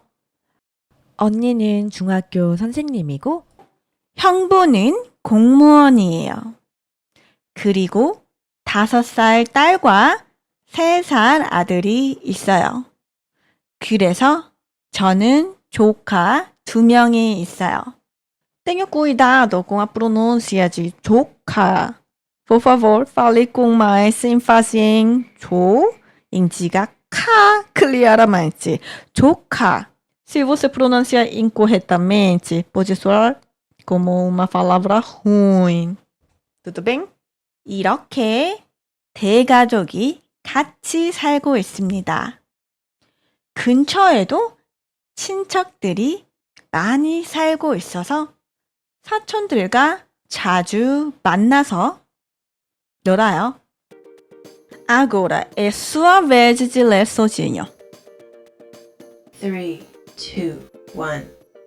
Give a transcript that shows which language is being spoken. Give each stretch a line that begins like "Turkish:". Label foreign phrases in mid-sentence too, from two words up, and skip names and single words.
Korean: 언니는 중학교 선생님이고, 형부는 공무원이에요. 그리고 5살 딸과 3살 아들이 있어요. 그래서 저는 조카 2명이 있어요.
Portuguese: Tenha cuidado com a pronúncia de 조카. Por favor, fale com mais ênfase em 조, em diga cá claramente.
Korean: 조카.
Portuguese: Se você pronunciar incorretamente, pode soar como uma palavra ruim. Tudo bem?
Korean: 이렇게 대가족이 같이 살고 있습니다. 근처에도 친척들이 많이 살고 있어서 사촌들과 자주 만나서 놀아요.
Portuguese: Agora é sua vez de ler sozinho. 3, 2, 1.